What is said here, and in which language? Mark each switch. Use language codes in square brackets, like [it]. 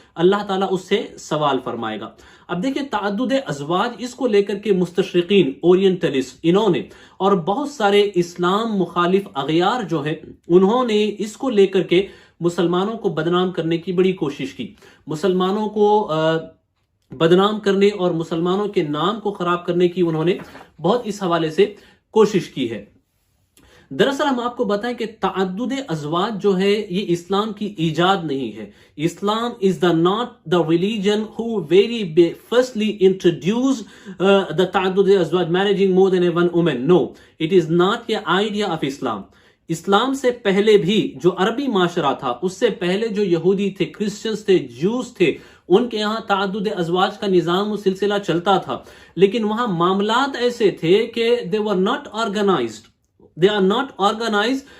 [ur] اللہ تعالیٰ اس سے سوال فرمائے گا. اب دیکھیں تعدد ازواج، اس کو لے کر کے مستشرقین، اورینٹلسٹ، انہوں نے اور بہت سارے اسلام مخالف اغیار جو ہیں، انہوں نے اس کو لے کر کے مسلمانوں کو بدنام کرنے کی بڑی کوشش کی. مسلمانوں کو بدنام کرنے اور مسلمانوں کے نام کو خراب کرنے کی انہوں نے بہت اس حوالے سے کوشش کی ہے. دراصل ہم آپ کو بتائیں کہ تعدد ازواج جو ہے یہ اسلام کی ایجاد نہیں ہے. [en] Islam is the religion who very firstly introduced the تعدد ازواج, marrying more than one woman. No, it is not the idea of Islam. [ur] اسلام سے پہلے بھی جو عربی معاشرہ تھا، اس سے پہلے جو یہودی تھے، کرسچنز تھے، جوز تھے، ان کے یہاں تعدد ازواج کا نظام و سلسلہ چلتا تھا، لیکن وہاں معاملات ایسے تھے کہ [en] they were not organized. They are not organized.